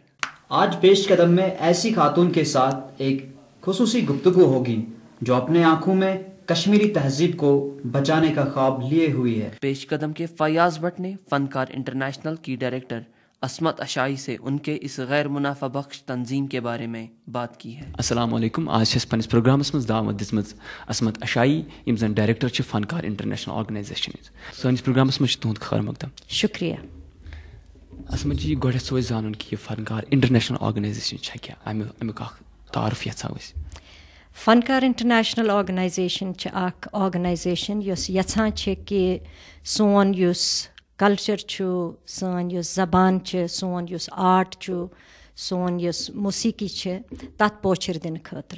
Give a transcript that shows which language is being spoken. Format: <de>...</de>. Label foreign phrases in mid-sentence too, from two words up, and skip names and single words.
<ur>آج پیش قدم میں ایسی خاتون کے ساتھ ایک خصوصی گفتگو ہوگی جو اپنے آنکھوں میں کشمیری تہذیب کو بچانے کا خواب لیے ہوئی ہے. پیش قدم کے فیاض بٹ نے فنکار انٹرنیشنل کی ڈائریکٹر عصمت اشائی سے ان کے اس غیر منافع بخش تنظیم کے بارے میں بات کی ہے.</ur> <ar>السلام علیکم.</ar> <ks>آج چھس پنس پروگرامس مز دعوت دِژمٕژ عصمت اشائی یم زن ڈائریکٹر چھ فنکار انٹرنیشنل آرگنائزیشن. سٲنِس پروگرامس مز تہد خیر مقدم. شکریہ. عصمت جی, گۄڈٕ یژھو أسۍ زانُن کہ یہ فنکار انٹرنیشنل آرگنائزیشن چھےٚ کیٛاہ, امیُک اکھ تعارُف یژھو أسۍ. فنکار انٹرنیشنل آرگنائزیشن چھ اکھ آرگنائزیشن یس یژھان چھ کہ سون یس کلچر چھ, سون یس زبان چھ, سون یس آرٹ چھ, سون یس موسیقی چھ, تتھ پوچھر دن خاطر.</ks>